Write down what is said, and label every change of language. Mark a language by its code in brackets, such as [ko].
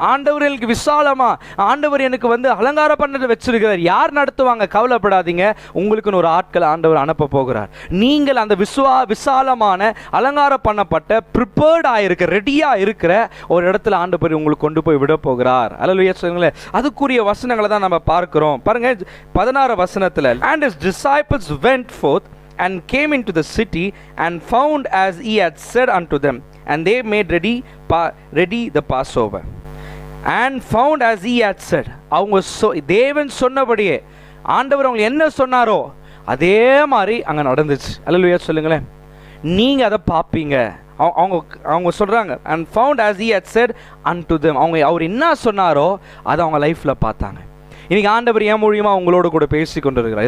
[ta] ஆண்டவர் எனக்கு விசாலமாக, ஆண்டவர் எனக்கு அலங்காரம் பண்ணதை வச்சிருக்கிறார். யார் நடத்துவாங்க? கவலைப்படாதீங்க, உங்களுக்குன்னு ஒரு ஆட்களை ஆண்டவர் அனுப்ப போகிறார். நீங்கள் அந்த விசாலமான அலங்காரம் பண்ணப்பட்ட ப்ரிப்பேர்ட் ஆகிருக்க, ரெடியாக இருக்கிற ஒரு இடத்துல ஆண்டவர் உங்களுக்கு கொண்டு போய் விட போகிறார். அல்லேலூயா சொல்லுங்களேன். அதுக்குரிய வசனங்களை தான் நம்ம பார்க்கிறோம். பாருங்க 16 வசனத்தில், [en] and his disciples went forth and came into the city and found as he had said unto them, and they made ready the Passover. And found as he had said, [ta] அவங்க தேவன் சொன்னபடியே, ஆண்டவர் அவங்க என்ன சொன்னாரோ அதே மாதிரி அங்கே நடந்துச்சு. அல்லேலூயா சொல்லுங்களேன். நீங்கள் அதை பார்ப்பீங்க. அவங்க அவங்க சொல்கிறாங்க, [en] And found as he had said unto them. [ta] அவர் என்ன சொன்னாரோ அதை அவங்க லைஃப்பில் பார்த்தாங்க. இன்றைக்கி ஆண்டவர் என் மூலியமாக உங்களோட கூட பேசி கொண்டு இருக்கிறார்.